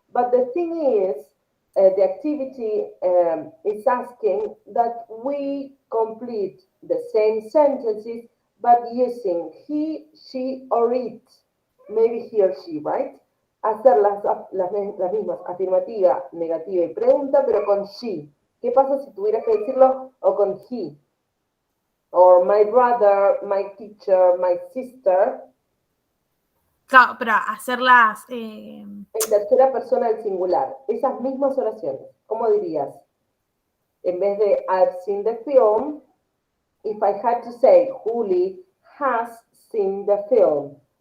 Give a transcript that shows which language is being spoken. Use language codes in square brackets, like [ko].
[en] But the thing is, the activity is asking that we complete the same sentences, but using he, she, or it. Maybe he or she, right? [es] Hacer las mismas, afirmativa, negativa y pregunta, pero con she. ¿Qué pasa si tuvieras que decirlo o con he? [en] Or my brother, my teacher, my sister, [es] Claro, pero hacerlas. en tercera persona del singular. Esas mismas oraciones. ¿Cómo dirías? En vez de [en] I've seen the film, if I had to say Juli has seen the film.